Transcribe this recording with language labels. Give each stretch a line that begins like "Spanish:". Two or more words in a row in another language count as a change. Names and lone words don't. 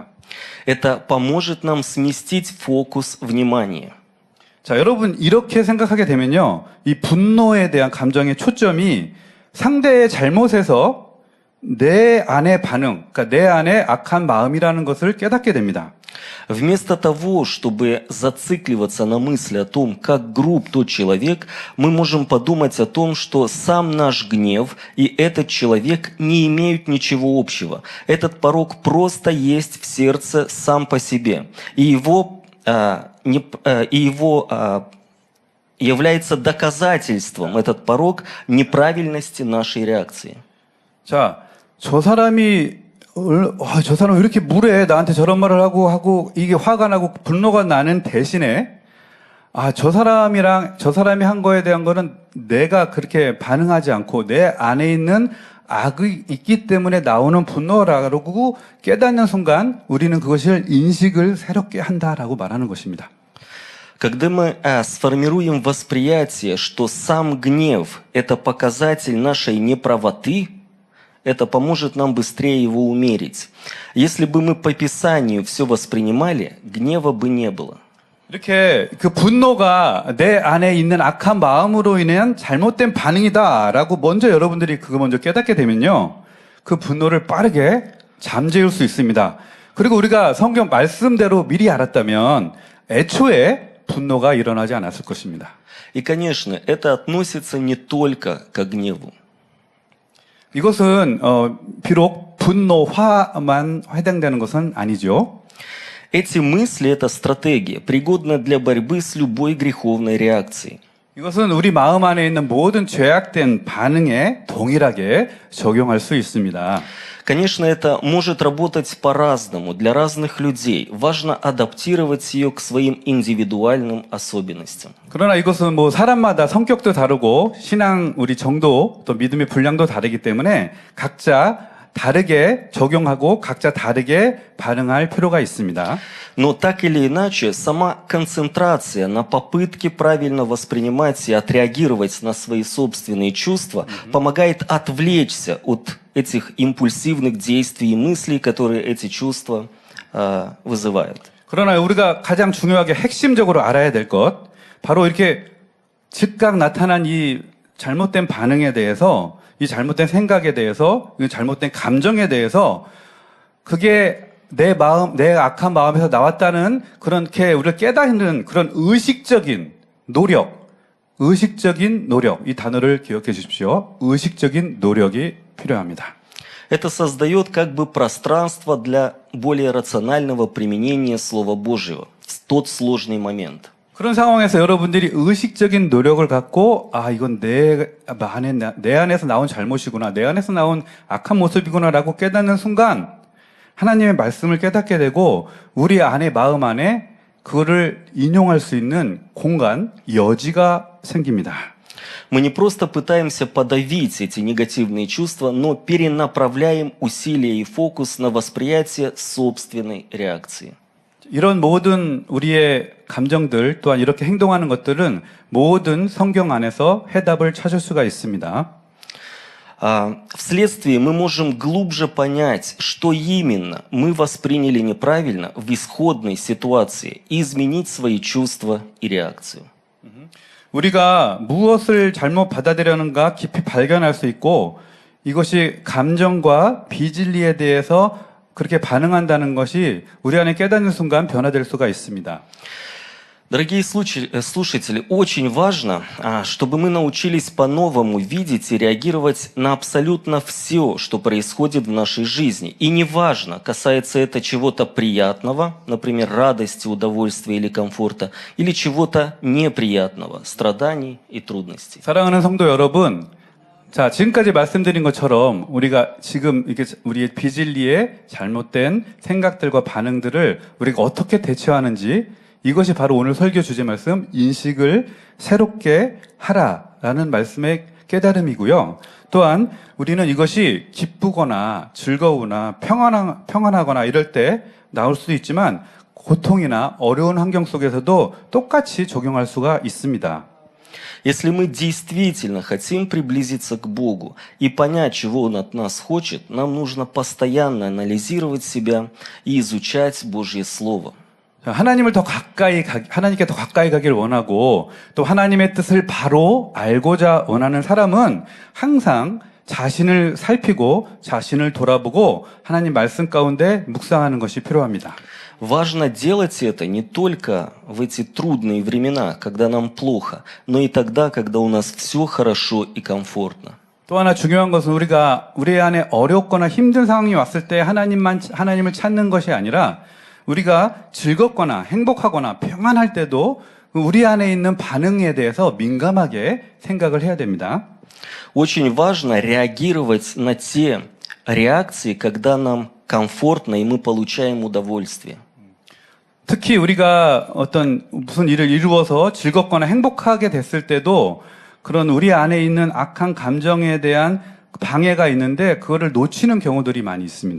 Russian: Это поможет нам сместить фокус внимания.
Korean: 자, 여러분 이렇게 생각하게 되면요. 이 분노에 대한 감정의 초점이 상대의 잘못에서 내 안의 반응, 그러니까 내 안에 악한 마음이라는 것을 깨닫게 됩니다.
Russian: Вместо того, чтобы зацикливаться на мысли о том, как груб тот человек, мы можем подумать о том, что сам наш гнев и этот человек не имеют ничего общего. Этот порок просто есть в сердце сам по себе. И его является доказательством, этот порок, неправильности нашей реакции.
Korean: 자, 저 사람이 저 사람 왜 이렇게 무례해? 나한테 저런 말을 하고 이게 화가 나고 분노가 나는 대신에 저 사람이 한 거에 대한 거는 내가 그렇게 반응하지 않고 내 안에 있는 악이 있기 때문에 나오는 분노라고 깨닫는 순간 우리는 그것을 인식을 새롭게 한다라고 말하는 것입니다.
Russian: Когда мы сформируем восприятие, что сам гнев – это показатель нашей неправоты, это поможет нам быстрее его умерить. Если бы мы по Писанию все воспринимали, гнева бы не было.
Korean: 이렇게 그 분노가 내 안에 있는 악한 마음으로 인한 잘못된 반응이다라고 먼저 여러분들이 그거 먼저 깨닫게 되면요. 그 분노를 빠르게 잠재울 수 있습니다. 그리고 우리가 성경 말씀대로 미리 알았다면 애초에 분노가 일어나지 않았을 것입니다.
Russian: И, конечно, это относится не только к гневу.
Korean: 이것은 비록 분노화만 해당되는 것은 아니죠.
Russian: Эти мысли – это стратегия, пригодна для борьбы с любой греховной реакцией.
Korean: 이것은 우리 마음 안에 있는 모든 죄악된 반응에 동일하게 적용할 수 있습니다.
Russian: Конечно, это может работать по-разному для разных людей. Важно адаптировать ее к своим индивидуальным особенностям.
Korean: 그러나 이것은 뭐 사람마다 성격도 다르고 신앙 우리 정도 또 믿음의 분량도 다르기 때문에 각자 다르게 적용하고 각자 다르게 반응할 필요가 있습니다.
Russian: Но так или иначе, сама концентрация на попытке правильно воспринимать и отреагировать на свои собственные чувства помогает отвлечься от этих импульсивных действий и мыслей, которые эти чувства вызывают.
Korean: 그러나 우리가 가장 중요하게 핵심적으로 알아야 될 것, 바로 이렇게 즉각 나타난 이 잘못된 반응에 대해서, 이 잘못된 생각에 대해서, 이 잘못된 감정에 대해서 그게 내 악한 마음에서 나왔다는 그렇게 우리를 깨닫는 그런 의식적인 노력, 이 단어를 기억해 주십시오. 의식적인 노력이 필요합니다.
Russian: Это создает как бы пространство для более рационального применения Слова Божьего в тот сложный момент.
Korean: 그런 상황에서 여러분들이 의식적인 노력을 갖고 이건 내 안에서 나온 잘못이구나, 내 안에서 나온 악한 모습이구나라고 깨닫는 순간 하나님의 말씀을 깨닫게 되고 우리 안에 마음 안에 그거를 인용할 수 있는 공간, 여지가 생깁니다.
Russian: Мы не просто пытаемся подавить эти негативные чувства, но перенаправляем усилия и фокус на восприятие собственной реакции.
Korean: 이런 모든 우리의 감정들 또한 이렇게 행동하는 것들은 모든 성경 안에서 해답을 찾을 수가 있습니다.
Russian: Вследствие мы можем глубже понять, что именно мы восприняли неправильно в исходной ситуации и изменить свои чувства и реакцию.
Korean: 우리가 무엇을 잘못 받아들였는가 깊이 발견할 수 있고 이것이 감정과 비진리에 대해서 그렇게 반응한다는 것이 우리 안에 깨닫는 순간 변화될 수가 있습니다.
Russian: Дорогие слушатели, очень важно, чтобы мы научились по-новому видеть и реагировать на абсолютно все, что происходит в нашей жизни. И неважно, касается это чего-то приятного, например, радости, удовольствия или комфорта, или чего-то неприятного, страданий и трудностей.
Korean: 사랑하는 성도 여러분, 자, 지금까지 말씀드린 것처럼 우리가 지금 이게 우리의 비진리의 잘못된 생각들과 반응들을 우리가 어떻게 대처하는지 이것이 바로 오늘 설교 주제 말씀 인식을 새롭게 하라라는 말씀의 깨달음이고요. 또한 우리는 이것이 기쁘거나 즐거우나 평안하거나 이럴 때 나올 수도 있지만 고통이나 어려운 환경 속에서도 똑같이 적용할 수가 있습니다.
Russian: Если мы действительно хотим приблизиться к Богу и понять, чего Он от нас хочет, нам нужно постоянно анализировать себя и изучать Божье Слово.
Korean: 하나님께 더 가까이 가길 원하고 또 하나님의 뜻을 바로 알고자 원하는 사람은 항상 자신을 살피고 자신을 돌아보고 하나님 말씀 가운데 묵상하는 것이 필요합니다.
Russian: Важно делать это не только в эти трудные времена, когда нам плохо, но и тогда, когда у нас все хорошо и комфортно.
Korean: 또 하나 중요한 것은 우리가 우리 안에 어렵거나 힘든 상황이 왔을 때 하나님을 찾는 것이 아니라 우리가 즐겁거나 행복하거나 평안할 때도 우리 안에 있는 반응에 대해서 민감하게 생각을 해야 됩니다.
Russian: Очень важно реагировать на те реакции, когда нам комфортно и мы получаем удовольствие.
Korean: 특히 우리가 어떤 무슨 일을 이루어서 즐겁거나 행복하게 됐을 때도 그런 우리 안에 있는 악한 감정에 대한 방해가 있는데 그거를 놓치는 경우들이 많이 있습니다.